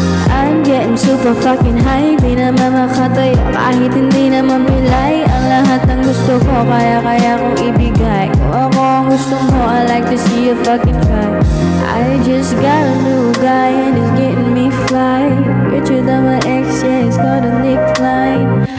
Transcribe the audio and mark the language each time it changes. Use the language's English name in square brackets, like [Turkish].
[English] I'm getting super fucking high. [Filipino] Di naman makatayo kahit hindi naman pilay. Ang lahat ng gusto ko kaya kong ibigay. Kung ako ang gusto mo, [English] I like to see you fucking try. I just got a new guy and he's getting me fly. Richer than my ex, yeah, he's got a decline.